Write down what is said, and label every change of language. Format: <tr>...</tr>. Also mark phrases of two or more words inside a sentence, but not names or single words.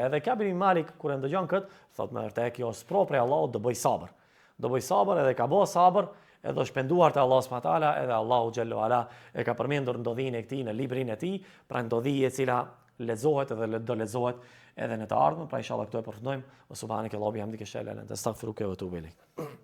<sq>Edhe Ka'b ibn Malik, kur e ndëgjon këtë, thot me vërtet kjo është spro prej Allahut, do bëj sabër. Do bëj sabër edhe ka bë sabër, edhe shpenduar te Allahu</sq> <ar>سبحانه وتعالى,</ar> <sq>edhe Allahu</sq> <ar>جل وعلا</ar> <sq>e ka përmendur ndodhinë e këtij në librin e tij, pra ndodhi e cila lexohet edhe do lexohet edhe në të ardhmen, pra inshallah këto e përfundojmë.</sq> <ar>سبحانك اللهم وبحمدك، أشهد أن لا إله إلا أنت، أستغفرك وأتوب إليك.</ar>